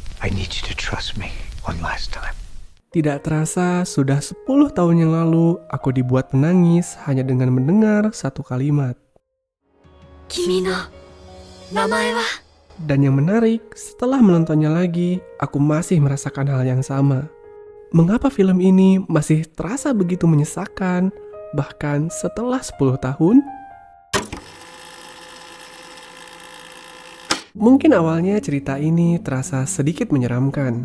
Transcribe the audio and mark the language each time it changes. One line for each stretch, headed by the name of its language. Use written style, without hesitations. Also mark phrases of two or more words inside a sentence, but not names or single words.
English: I need you to trust me one last time.
Indonesian: Tidak terasa sudah 10 tahun yang lalu aku dibuat menangis hanya dengan mendengar satu kalimat.
Japanese: 君の名前は?
Indonesian: Dan yang menarik, setelah menontonnya lagi, aku masih merasakan hal yang sama. Mengapa film ini masih terasa begitu menyesakan, bahkan setelah 10 tahun? Mungkin awalnya cerita ini terasa sedikit menyeramkan.